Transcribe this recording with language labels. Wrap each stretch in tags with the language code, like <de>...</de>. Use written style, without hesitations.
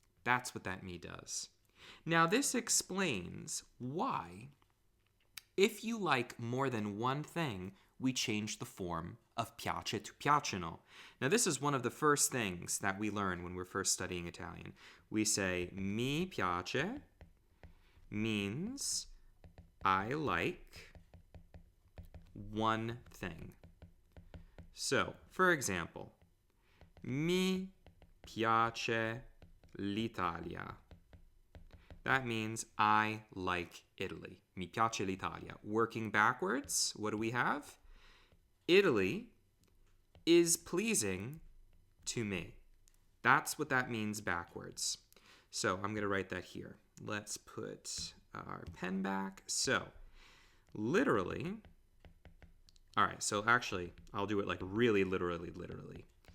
<en>That's what that me does. Now this explains why, if you like more than one thing, we change the form of piace to piacciono. Now this is one of the first things that we learn when we're first studying Italian. We say</en> <it>mi piace</it> <en>means I like one thing. So, for example,</en> <it>mi piace l'Italia.</it> <en>That means I like Italy.</en> <it>Mi piace l'Italia.</it> <en>Working backwards, what do we have? Italy is pleasing to me. That's what that means backwards. So I'm going to write that here. Let's put our pen back. So literally, all right, so actually, I'll do it like really literally.</en>